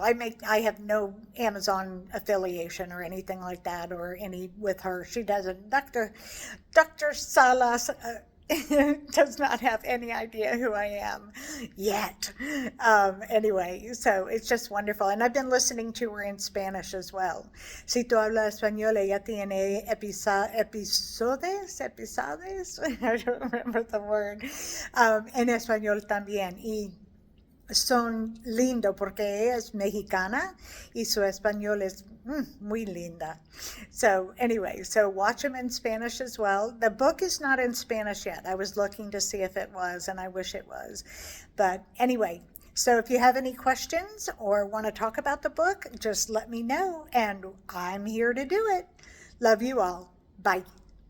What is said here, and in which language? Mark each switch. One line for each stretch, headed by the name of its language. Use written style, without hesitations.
English: I have no Amazon affiliation or anything like that, or any with her. She doesn't. Dr. Salas does not have any idea who I am yet. Anyway, so it's just wonderful. And I've been listening to her in Spanish as well.
Spanish: Si tú hablas español, ella tiene episodios,
English: I don't remember the word,
Spanish: en español también. Y son lindo porque ella es mexicana y su español es muy linda.
English: So anyway, so watch them in Spanish as well. The book is not in Spanish yet. I was looking to see if it was, and I wish it was. But anyway, so if you have any questions or want to talk about the book, just let me know, and I'm here to do it. Love you all. Bye.